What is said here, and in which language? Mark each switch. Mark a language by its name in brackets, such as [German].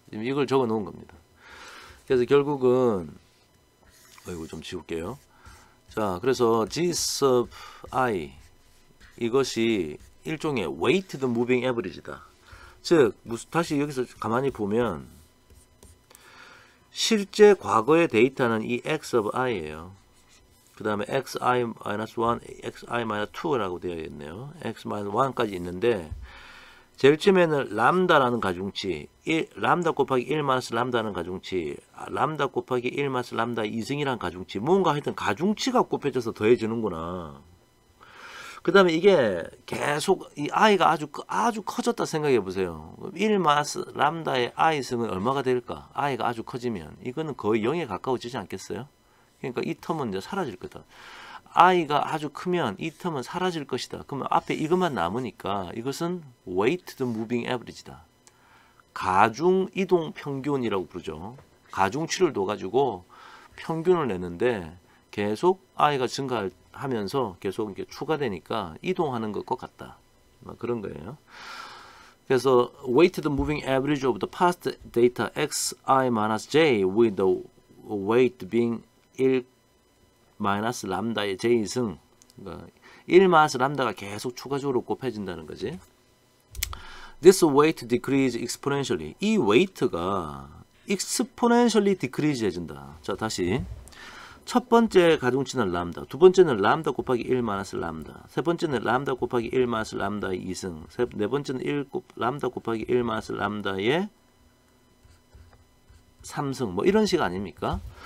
[Korean] 이걸 적어 놓은 겁니다. 그래서 결국은 이거 좀 지울게요. 자, 그래서 g sub i 이것이 일종의 weighted moving average다. 즉 다시 여기서 가만히 보면 실제 과거의 데이터는 이 x of i예요. 그 다음에 xi-1, xi-2라고 되어 있네요. x-1까지 있는데 제일 처음에는 람다라는 가중치, 람다 곱하기 1 마이너스 람다는 가중치, 람다 곱하기 1 마이너스 람다 2승이라는 가중치, 뭔가 하여튼 가중치가 곱해져서 더해지는구나. 그 다음에 이게 계속 이 i가 아주 커졌다 생각해 보세요. 1 마이너스 람다의 i승은 얼마가 될까? i가 아주 커지면 이거는 거의 0에 가까워지지 않겠어요? 그러니까 이 텀은 이제 사라질 거다. i가 아주 크면 이 텀은 사라질 것이다. 그러면 앞에 이것만 남으니까 이것은 weighted moving average다. 가중 이동 평균이라고 부르죠. 가중치를 둬가지고 평균을 내는데 계속 i가 증가하면서 계속 이렇게 추가되니까 이동하는 것과 같다. 그런 거예요. [English] 그래서 weighted moving average of the past data xi-j with the weight being [Korean] 1 마이너스 람다의 j승, 그러니까 1 마이너스 람다가 계속 추가적으로 곱해진다는 거지. [English] This weight decrease exponentially. [Korean] 이 weight가 exponentially decrease 해진다. 자, 다시. 첫 번째 가중치는 람다, 두 번째는 람다 곱하기 1 마이너스 람다, 세 번째는 람다 곱하기 1 마이너스 람다의 2승, 네 번째는 람다 곱하기 1 마이너스 람다의 3승, 뭐 이런 식 아닙니까?